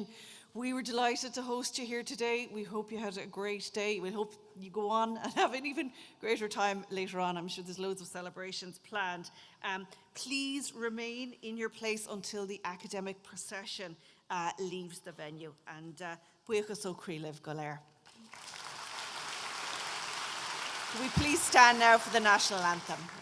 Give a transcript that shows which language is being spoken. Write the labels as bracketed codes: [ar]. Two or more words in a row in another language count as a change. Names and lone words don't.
[en] We were delighted to host you here today. We hope you had a great day. We hope you go on and have an even greater time later on. I'm sure there's loads of celebrations planned. Please remain in your place until the academic procession leaves the venue. [ga] And buíochas ó Críoh go léir. [en] Can we please stand now for the national anthem?